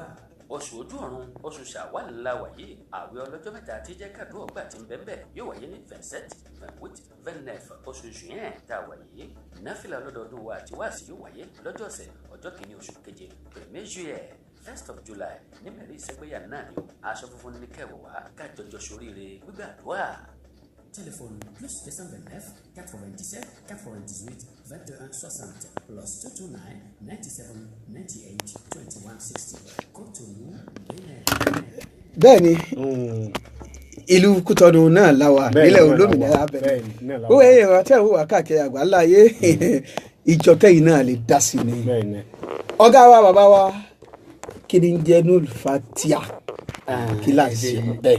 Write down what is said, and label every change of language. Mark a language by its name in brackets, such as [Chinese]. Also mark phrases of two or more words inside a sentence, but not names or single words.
[Yoruba] Oṣù ojú ọ̀run oṣù Ṣàwálì ńlá wáyé àwẹ̀ ọlọ́jọ́ mẹ́ta tí jẹ́ kàdúrà ọgbà tí ń bẹ́ẹ̀ yóò wáyé ní 27 28 29 oṣù Juin tá a wáyé náfìlà ọlọ́dọọdún wa àti wáàsí yóò wáyé lọ́jọ́ ọ̀sẹ̀ ọjọ́ kìíní oṣù keje 1er Juillet [English] 1st of July [Yoruba] ní mẹ́rin ìsẹ́gbéyà náà ni aṣọ funfun ní kẹwàá wá kájọjọ sóríire gbígbàdúrà. [French] Téléphone plus 229 97 98 21 60 plus 229 97 98 21 60. Cotonou, Bénin. [Yoruba] Bẹ́ẹ̀ni ìlú Kútọ̀nù náà láwa nílẹ̀ olómìnira Benin. Ó wẹ̀ ẹ̀rọ tí àwọn wà káàkiri àgbáńlá ayé ìjọkẹ́ yìí náà lè dá sí ni. Ọ̀gá wa bàbá wa kí ni ń jẹ́ Nurul Fatiha kí là ń ṣe bẹ́ẹ̀.